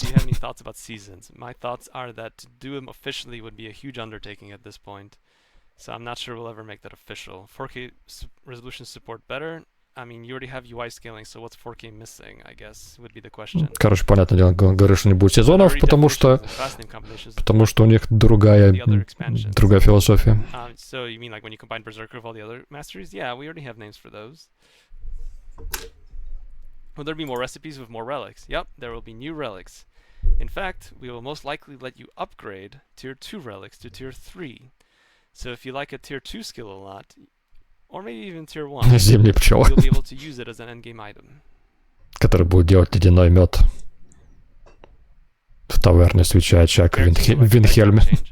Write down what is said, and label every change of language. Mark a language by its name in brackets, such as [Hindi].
[English] Do you have any thoughts about seasons? My thoughts are that to do them officially would be a huge undertaking at this point. So I'm not sure we'll ever make that official. 4K resolution support better? I mean, you already have UI scaling, so what's 4K missing, I guess, would be the question. [Russian] Короче, понятное дело, говоришь, что не будет сезонов, потому что у них другая философия. [English] So you mean like when you combine Berserker with all the other masteries? Yeah, we already have names for those. Will there be more recipes with more relics? Yep, there will be new relics. In fact, we will most likely let you upgrade tier 2 relics to tier 3. So if you like a tier 2 skill a lot, or maybe even tier 1, you'll be able to use it as an endgame item. [Russian] Который будет делать ледяной мед в таверне свеча очаг в Винхельме.